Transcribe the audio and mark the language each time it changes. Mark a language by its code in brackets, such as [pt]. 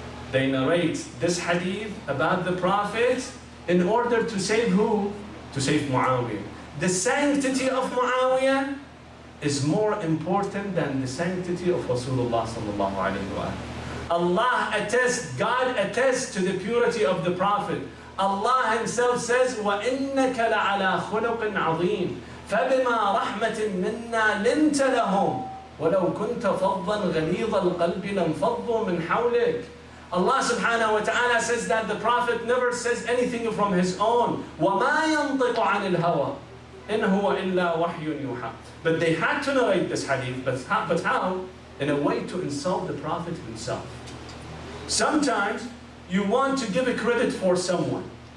[en] They narrate this hadith about the Prophet in order to save who? To save Muawiyah. The sanctity of Muawiyah is more important than the sanctity of Rasulullah sallallahu alayhi wa sallam. Allah attests, God attests to the purity of the Prophet. Allah Himself says, [ar] وَإِنَّكَ لَعَلَى خُلُقٍ عَظِيمٍ فَبِمَا رَحْمَةٍ مِنَّا لِنْتَ لَهُمْ وَلَوْ كُنْتَ فَضًّا غَلِيظَ الْقَلْبِ لَانْفَضُّوا مِنْ حَوْلِكَ. [en] Allah subhanahu wa ta'ala says that the Prophet never says anything from his own. [ar] وَمَا يَنطِقُ عَنِ الْهَوَىٰ إِنْ هُوَ إِلَّا وَحْيٌ يُوحَىٰ. [en] But they had to narrate this hadith, but how? In a way to insult the Prophet himself. Sometimes you want to give a credit for someone.